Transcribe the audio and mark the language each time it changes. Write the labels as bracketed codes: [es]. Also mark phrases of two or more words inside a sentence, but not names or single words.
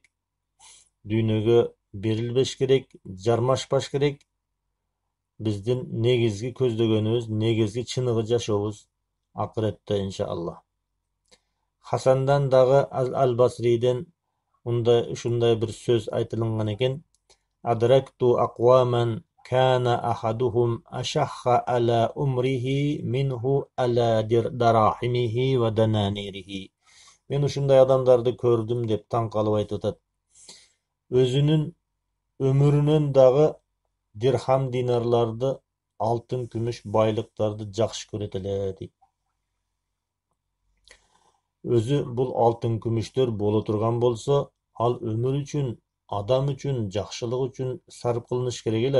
[ky] Дүйнөгө берилбеш керек, жармашпаш керек. Биздин негизги көздөгөнүбүз, негизги чыныгы жашообуз акыретте иншалла. Хасандан дагы Ал-Басриден ушундай бир сөз айтылган экен. [ar] أدركت أقواما كان أحدهم أشح على عمره منه على دراهمه ودنانيره. [ky] Мен ушундай адамдарды көрдүм деп таң калып айтып атат. Өзүнүн өмүрүнөн дагы дирхам динарларды, алтын күмүш байлыктарды жакшы көрөт эле дейт. Өзү бул алтын күмүштөр боло турган болсо, ал өмүр үчүн, адам үчүн, жакшылык үчүн сарп кылыныш керек эле.